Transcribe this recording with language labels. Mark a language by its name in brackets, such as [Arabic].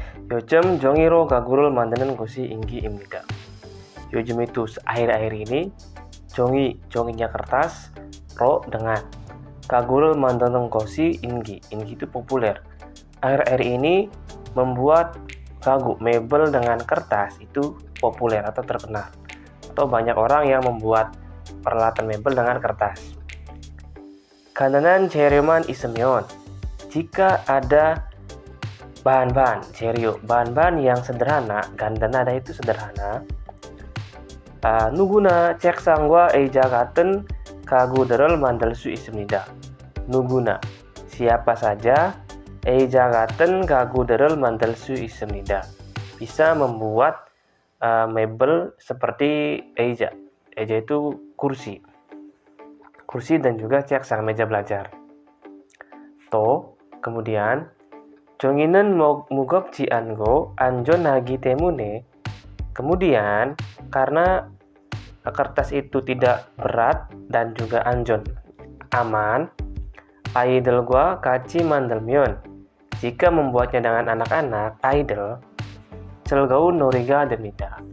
[Korean] 요즘 종이로 가구를 만드는 곳이 인기입니다. [Indonesian] 요즘 itu akhir-akhir ini, 종이nya kertas, ro dengan [Korean] 가구를 만드는 곳이 [Indonesian] ingi itu populer. Akhir-akhir ini membuat gagu, mebel dengan kertas itu populer atau terkenal. Atau banyak orang yang membuat peralatan mebel dengan kertas. [Korean] 간단한 재료만 있으면, [Indonesian] jika ada bahan-bahan 재료, bahan-bahan yang sederhana, 간단하다 itu sederhana. [Korean] 누구나 책상과 의자 같은 가구들을 만들 수 있습니다. 누구나, [Indonesian] siapa saja, [Korean] 의자 같은 가구들을 만들 수 있습니다. [Indonesian] Bisa membuat mebel seperti 의자. 의자 itu kursi dan juga 책상, meja belajar. Kemudian [Korean] 종이는 무겁지 않고 안전하기 때문에, [Indonesian] kemudian karena kertas itu tidak berat dan juga aman, [Korean] 아이들과 같이 만들면, [Indonesian] jika membuatnya dengan anak-anak, 아이들, [Korean] 즐거운 놀이가 됩니다.